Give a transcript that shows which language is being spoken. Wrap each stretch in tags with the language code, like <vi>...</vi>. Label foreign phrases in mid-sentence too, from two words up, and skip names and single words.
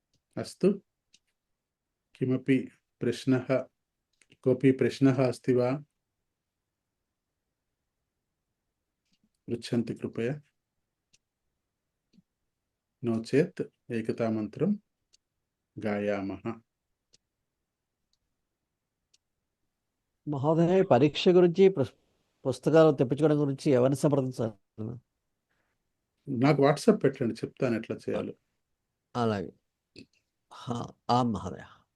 <sa>अस्तु किमपि प्रश्नः कोऽपि प्रश्नः अस्ति वा पृच्छन्तु कृपया नो चेत् एकतामन्त्रं गायामः</sa> <te>మహోదయ పరీక్ష గురించి పుస్తకాలు తెప్పించుకోవడం గురించి ఎవరిని సంప్రదించాలి? నాకు వాట్సాప్ పెట్టండి చెప్తాను ఎట్లా చేయాలో అలాగే మహోదయ</te>